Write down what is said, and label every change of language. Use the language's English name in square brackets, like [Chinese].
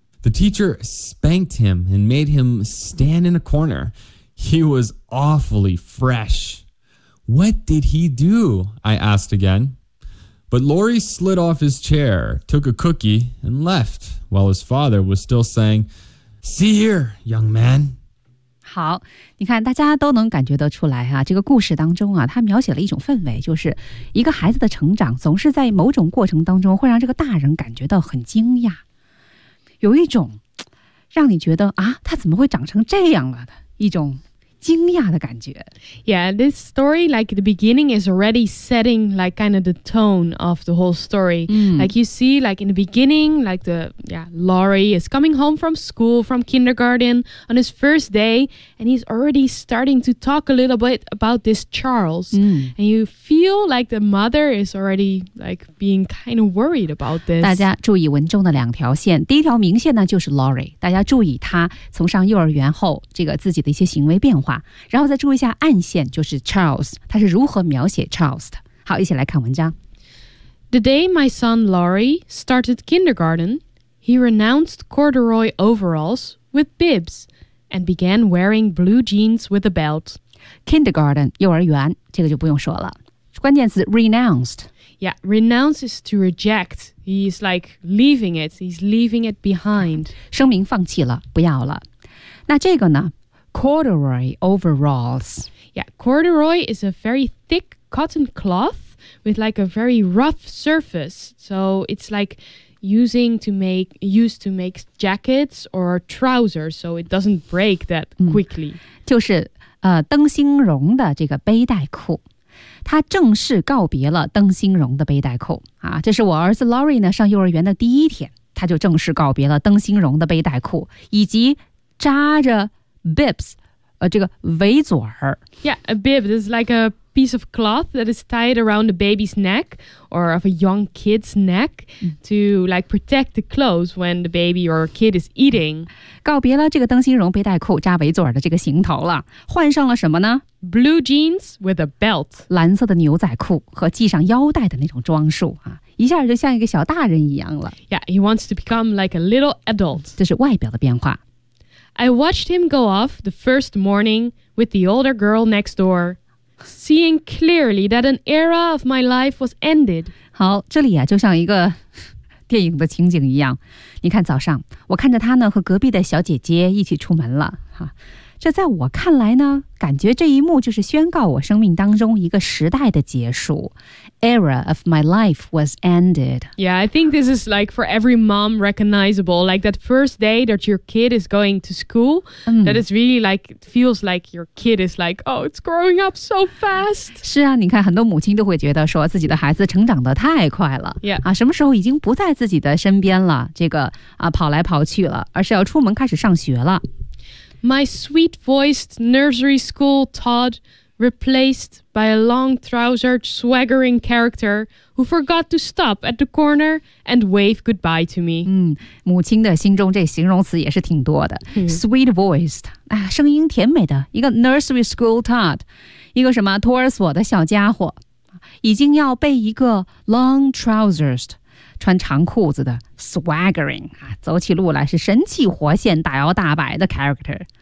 [English] The teacher spanked him and made him stand in a corner. He was awfully fresh." "What did he do?" I asked again. But Lori slid off his chair, took a cookie, and left, while his father was still saying, "See here, young man." [Chinese] 好，你看，大家都能感觉得出来啊，这个故事当中啊，它描写了一种氛围，就是一个孩子的成长总是在某种过程当中会让这个大人感觉到很惊讶，有一种让你觉得啊，他怎么会长成这样了的一种惊讶的感觉。 [English] Yeah, this story, like the beginning is already setting like kind of the tone of the whole story. Like you see, like in the beginning, like the, yeah, Lori is coming home from school, from kindergarten on his first day, and he's already starting to talk a little bit about this Charles. And you feel like the mother is already like being kind of worried about this. [Chinese] 大家注意文中的两条线。第一条明线呢就是 Lori, 大家注意他从上幼儿园后这个自己的一些行为变化。然后再注意一下暗线，就是 Charles， 他是如何描写 Charles 的。好，一起来看文章。 [English] The day my son Lori started kindergarten, he renounced corduroy overalls with bibs and began wearing blue jeans with a belt. [Chinese] Kindergarten 幼儿园，这个就不用说了。关键词 renounced。 [English] Yeah, renounce is to reject. He's like leaving it. He's leaving it behind. [Chinese] 声明放弃了，不要了。那这个呢？ [English] Corduroy overalls. Yeah, corduroy is a very thick cotton cloth with like a very rough surface. So it's like used to make jackets or trousers, so it doesn't break that quickly. [Chinese] 就是灯芯绒的这个背带裤，他正式告别了灯芯绒的背带裤啊！这是我儿子 Lori 呢上幼儿园的第一天，他就正式告别了灯芯绒的背带裤以及扎着。 Bibs, 这个围嘴儿。 [English] Yeah, a bib is like a piece of cloth that is tied around a baby's neck or of a young kid's neck to like protect the clothes when the baby or kid is eating. [Chinese] 告别了这个灯芯绒背带裤扎围嘴儿的这个行头了，换上了什么呢？ [English] Blue jeans with a belt. [Chinese] 蓝色的牛仔裤和系上腰带的那种装束啊，一下就像一个小大人一样了。 [English] Yeah, he wants to become like a little adult. [Chinese] 这是外表的变化。 [English] I watched him go off the first morning with the older girl next door, seeing clearly that an era of my life was ended. [Chinese] 好，这里啊，就像一个电影的情景一样。你看，早上我看着他呢，和隔壁的小姐姐一起出门了。哈，这在我看来呢，感觉这一幕就是宣告我生命当中一个时代的结束。 [English] Era of my life was ended. Yeah, I think this is like for every mom recognizable. Like that first day that your kid is going to school, that is really like, feels like your kid is like, oh, it's growing up so fast. [Chinese] 是啊，你看很多母亲都会觉得说自己的孩子成长得太快了。 [English] Yeah. [Chinese] 啊，什么时候已经不在自己的身边了，这个啊跑来跑去了，而是要出门开始上学了。 [English] My sweet-voiced nursery school Todd replaced by a long-trousered, swaggering character who forgot to stop at the corner and wave goodbye to me. [Chinese] 母亲的心中这形容词也是挺多的。 [English] Sweet voiced, [Chinese] 声音甜美的一个 [English] nursery school tot, [Chinese] 一个什么托儿所的小家伙。已经要被一个 [English] long trousers, [Chinese] 穿长裤子的 swaggering, 走起路来是神气活现大摇大摆的 character。